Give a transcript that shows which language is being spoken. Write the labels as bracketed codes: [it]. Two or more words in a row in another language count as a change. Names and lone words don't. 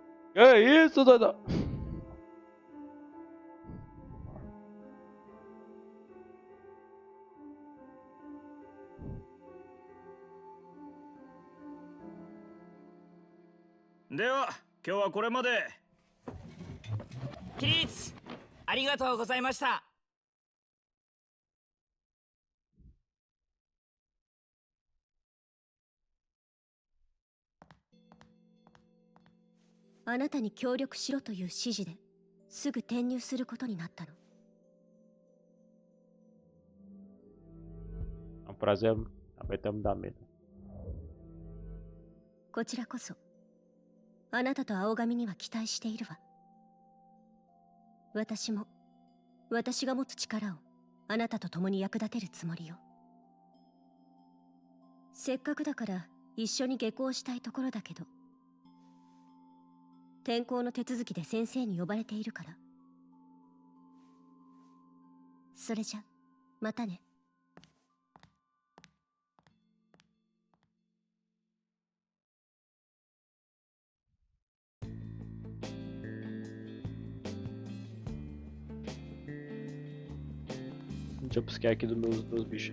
[pt] Que isso, doido? [ja] では今日はこれまで。起立ありがとうございました。あなたに協力しろという指示ですぐ転入することになったの。 [pt] É um prazer também me dar medo. [ja] こちらこそあなたと青髪には期待しているわ。私も私が持つ力をあなたと共に役立てるつもりよ。せっかくだから一緒に下校したいところだけど、転校の手続きで先生に呼ばれているから。それじゃまたね。 [pt] Jumpscare aqui dos meus bichos.